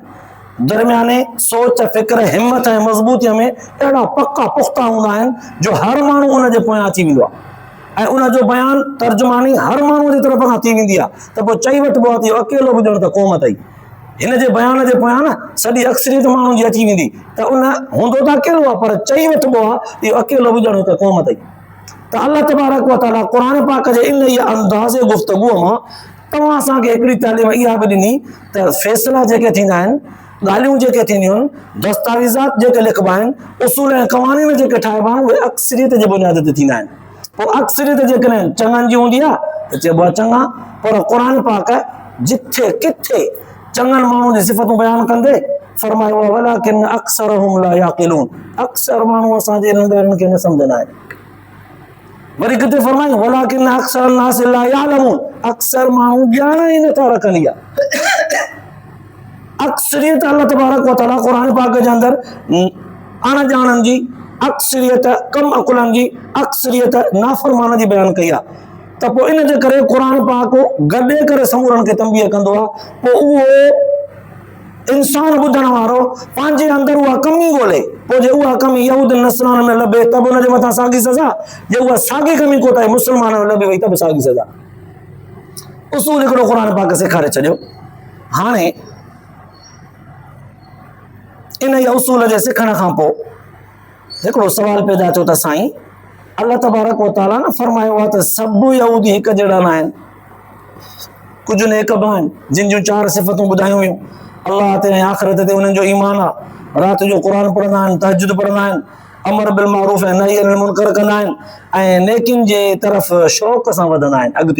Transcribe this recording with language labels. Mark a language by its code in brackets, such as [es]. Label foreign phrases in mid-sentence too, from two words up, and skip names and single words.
[sd] दरमियाने सोच, फ़िक्र, हिम्मत ऐं मज़बूतीअ में अहिड़ा पका पुख़्ता हूंदा आहिनि जो हर माण्हू उन जे पोयां अची वेंदो आहे ऐं उनजो बयानु तर्जुमानी हर माण्हूअ जी तरफ़ खां थी वेंदी आहे। त पोइ चई वठिबो आहे त इहो अकेलो बि ॼण त क़ौम अथई। हिन जे बयान जे पोयां न सॼी अक्सरियत माण्हुनि जी अची वेंदी, त उन हूंदो त अकेलो आहे पर चई वठिबो आहे इहो अकेलो बि ॼण त क़ौम अथई। त अल्लाह [ar] تبارك وتعالى [sd] क़ुरान पाक जे इन इहा अंदाज़े गुफ़्तगूअ मां तव्हां असांखे हिकिड़ी तालीम इहा बि ॾिनी त फ़ैसिला जेके थींदा आहिनि, ॻाल्हियूं जेके थींदियूं आहिनि, दस्तावेज़ात जेके लिखिबा आहिनि, उसूल ऐं क़वानीन जेके ठाहिबा आहिनि, उहे अक्सरियत जे बुनियाद ते थींदा आहिनि। पोइ अक्सरियत जेकॾहिं चङनि जी हूंदी आहे त चइबो आहे चङा, पर क़ुरान पाक जिथे किथे चङनि माण्हुनि जी सिफ़तूं बयानु कंदे फरमायो आहे [ar] ولكن أكثرهم لا يعقلون, [sd] अक्सर माण्हू असांजे इन ॻाल्हियुनि खे न सम्झंदा आहिनि। वरी किथे फरमायो [ar] ولكن أكثر الناس لا يعلمون, [sd] अक्सर माण्हू ॼाण ई नथा रखनि। इहा अक्सरियत अल्लाह [ar] تبارك وتعالى [sd] क़ुरान पाक जे अंदरि अणॼाणनि जी अक्सरियत, कम अकुलनि जी अक्सरियत, नाफ़रमान जी बयानु कई आहे। त पोइ इन जे करे क़ुरान पाक गॾे करे समूरनि खे तंबीह कंदो आहे। पोइ उहो इंसान ॿुधण वारो पंहिंजे अंदरि उहा कमी ॻोल्हे, पोइ जे उहा कमी यहूद नसरान में लभे त बि उनजे मथां साॻी सज़ा, जे उहा साॻी कमी कोताही मुस्लमान में लभे वई त बि साॻी सज़ा। उसूल हिकिड़ो क़ुरान पाक सेखारे छॾियो। हाणे इन इहा उसूल जे सिखण खां पोइ हिकिड़ो सवाल पैदा थियो त साईं अल्लाह [ar] تبارك وتعالى [sd] न फरमायो आहे त सभु यहूदी हिकु जहिड़ा न आहिनि, कुझु नेक बि आहिनि जिन जूं 4 सिफ़तूं ॿुधायूं हुयूं। अल्लाह ते ऐं आख़िरत ते उन्हनि जो ईमान आहे, राति जो क़ुरान पढ़ंदा आहिनि, तहजुद पढ़ंदा आहिनि, [ar] أمر بالمعروف [sd] ऐं [ar] نهي عن المنكر [sd] कंदा आहिनि ऐं नेकिन जे तरफ़ शौक़ सां वधंदा आहिनि अॻिते।